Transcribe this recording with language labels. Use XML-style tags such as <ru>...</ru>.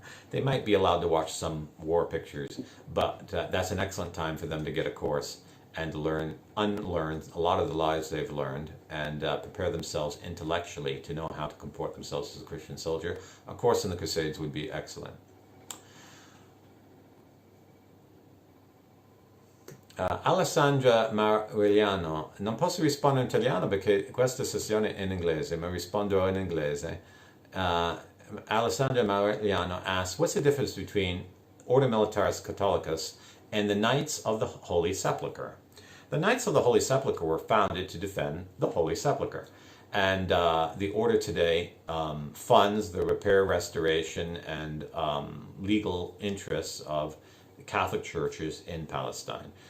<en>They might be allowed to watch some war pictures, but that's an excellent time for them to get a course and to unlearn a lot of the lies they've learned and prepare themselves intellectually to know how to comport themselves as a Christian soldier. A course in the Crusades would be excellent.</en> <it>Alessandra Marigliano, non posso rispondere in italiano perché questa sessione è in inglese, ma rispondo in inglese.</it> <en>Alessandra Marigliano asks, what's the difference between Ordo Militaris Catholicus and the Knights of the Holy Sepulchre? The Knights of the Holy Sepulchre were founded to defend the Holy Sepulchre. And the order today funds the repair, restoration, and legal interests of Catholic churches in Palestine.</en>